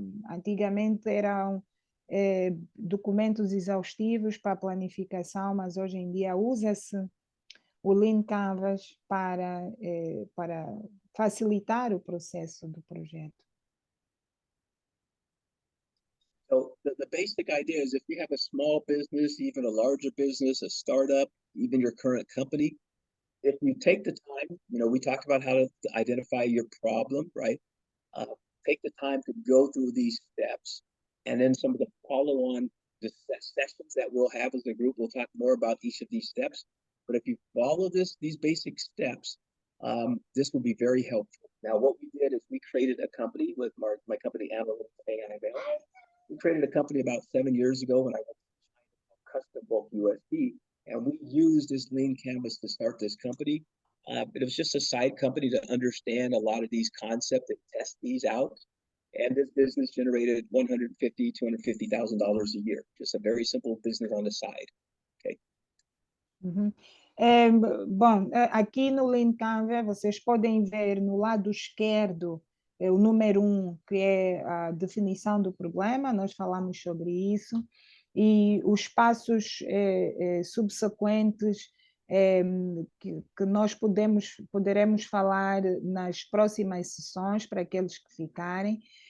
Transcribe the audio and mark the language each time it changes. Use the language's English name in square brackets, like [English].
[Portuguese] Antigamente eram documentos exaustivos para planificação, mas hoje em dia usa-se o Lean Canvas para facilitar o processo do projeto. [English] So the basic idea is if you have a small business, even a larger business, a startup, even your current company, if you take the time, we talked about how to identify your problem, right? Take the time to go through these steps, and then some of the follow-on sessions that we'll have as a group, we'll talk more about each of these steps. But if you follow these basic steps, this will be very helpful. Now, what we did is we created a company with my company, Analytics AI. We created a company about 7 years ago when I went to Custom Bulk USD, and we used this lean canvas to start this company. It was just a side company to understand a lot of these concepts and test these out. And this business generated $150,000, $250,000 a year. Just a very simple business on the side. Okay. Uhum. [Portuguese] Bom, aqui no Lean Canvas vocês podem ver no lado esquerdo o número 1, que é a definição do problema, nós falamos sobre isso, e os passos subsequentes que nós poderemos falar nas próximas sessões para aqueles que ficarem.